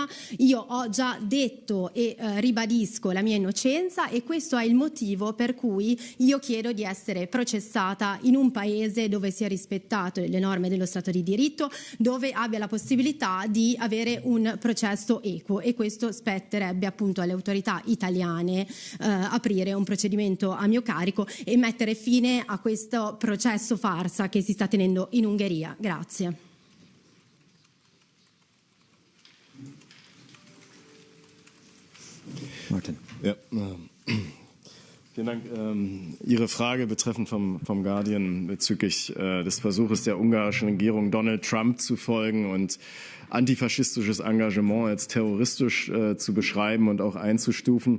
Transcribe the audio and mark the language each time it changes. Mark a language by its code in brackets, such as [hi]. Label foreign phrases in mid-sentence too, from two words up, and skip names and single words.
[it] Io ho già detto e ribadisco la mia innocenza e questo è il motivo per cui io chiedo di essere processata in un paese dove sia rispettato le norme dello Stato di diritto, dove abbia la possibilità di avere un processo equo, e questo spetterebbe appunto alle autorità italiane aprire un procedimento a mio carico e mettere fine a questo processo farsa che si sta tenendo in Ungheria. Grazie. Martin. [de] Ja, vielen Dank. Ihre Frage betreffend vom Guardian bezüglich des Versuches der ungarischen Regierung, Donald Trump zu folgen und antifaschistisches Engagement als terroristisch zu beschreiben und auch einzustufen.